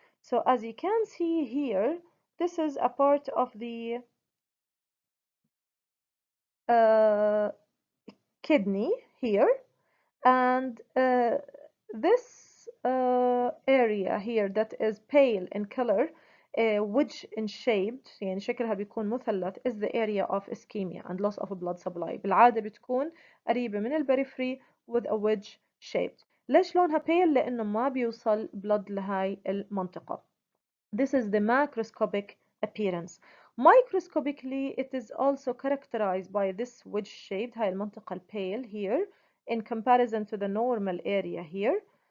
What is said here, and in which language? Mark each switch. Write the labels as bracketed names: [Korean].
[English] So as you can see here, this is a part of the kidney here, and this area here that is pale in color, wedge in shaped [Arabic] يعني شكلها بيكون مثلث, [English] is the area of ischemia and loss of blood supply. [Arabic] بالعادة بتكون قريبة من البريفري [English] with a wedge shaped. [Arabic] ليش لونها pale؟ لأنه ما بيوصل blood لهاي المنطقة. [English] This is the macroscopic appearance. Microscopically, it is also characterized by this wedge-shaped, [Arabic] هاي المنطقة [English] pale here, in comparison to the normal area here.